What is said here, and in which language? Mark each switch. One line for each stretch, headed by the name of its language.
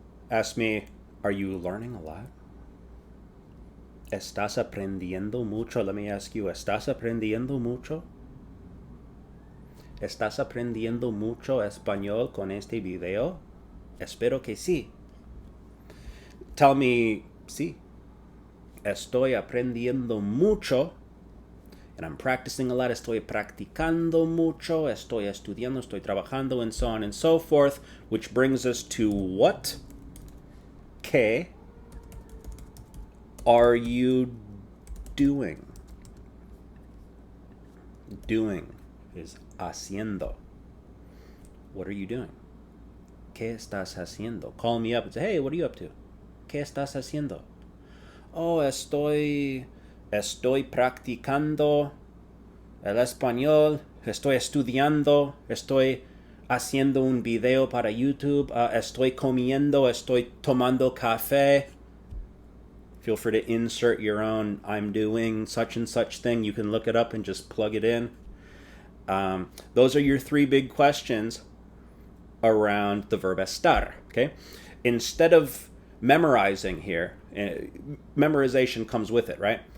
English: Ask me, are you learning a lot?
Spanish: ¿Estás aprendiendo mucho?
English: Let me ask you,
Spanish: ¿estás aprendiendo mucho? ¿Estás aprendiendo mucho español con este video? Espero que sí.
English: Tell me,
Spanish: sí. Estoy aprendiendo mucho.
English: And I'm practicing a lot.
Spanish: Estoy practicando mucho. Estoy estudiando. Estoy trabajando.
English: And so on and so forth. Which brings us to what? ¿Qué are you doing? Doing is haciendo. What are you doing?
Spanish: ¿Qué estás haciendo?
English: Call me up and say, hey, what are you up to?
Spanish: ¿Qué estás haciendo? Oh, estoy practicando el español. Estoy estudiando. Estoy haciendo un video para YouTube. Estoy comiendo. Estoy tomando café.
English: Feel free to insert your own I'm doing such and such thing. You can look it up and just plug it in. Those are your 3 big questions around the verb estar. Okay? Instead of memorizing here, memorization comes with it, right?